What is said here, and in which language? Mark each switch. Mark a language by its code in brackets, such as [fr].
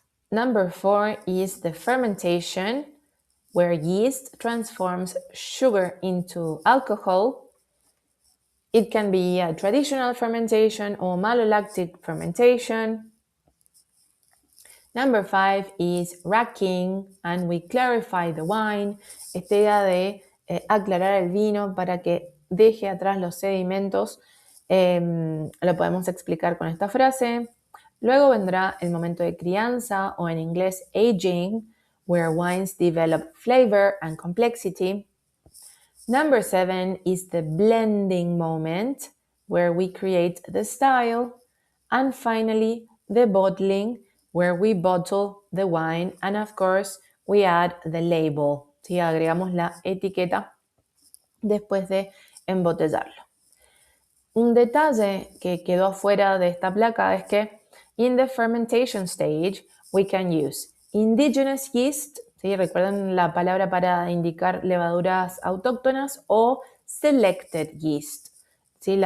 [en] Number 4 is the fermentation, where yeast transforms sugar into alcohol. It can be a traditional fermentation or malolactic fermentation. Number 5 is racking, and we clarify the wine. [es] Esta idea de aclarar el vino para que deje atrás los sedimentos, lo podemos explicar con esta frase. Luego vendrá el momento de crianza, o en inglés aging, where wines develop flavor and complexity. [en] Number 7 is the blending moment, where we create the style. And finally, the bottling, where we bottle the wine and of course we add the label. [es] ¿Sí? Agregamos la etiqueta después de embotellarlo. Un detalle que quedó fuera de esta placa es que in the fermentation stage we can use indigenous yeast, ¿sí? Recuerden la palabra para indicar levaduras autóctonas, o selected yeast, ¿sí?